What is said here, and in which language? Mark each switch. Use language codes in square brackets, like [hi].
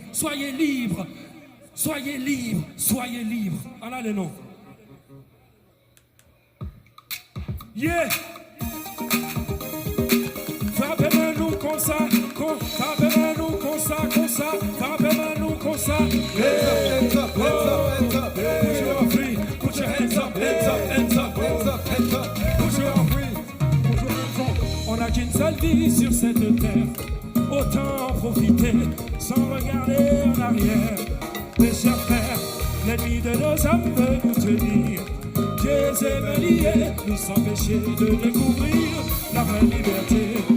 [fr] Soyez libres. Soyez libres. Soyez libres. Voilà le nom. [en] Yeah. [fr] Frappez-moi-nous comme ça. Frappez-moi-nous comme ça, comme ça. Frappez-moi-nous comme ça. [en] Yeah. Hands up, hands up, hands up. Yeah. Put your arms free. Put your hands up, hands up, hands up, hands up, hands up. Put your arms free. Put your hands up. [fr] On n'a qu'une seule vie sur cette terre. Autant en profiter sans regarder en arrière. Mes chers frères, l'ennemi de nos âmes veut nous tenir. Pieds et mains liés, nous empêcher de découvrir la vraie liberté.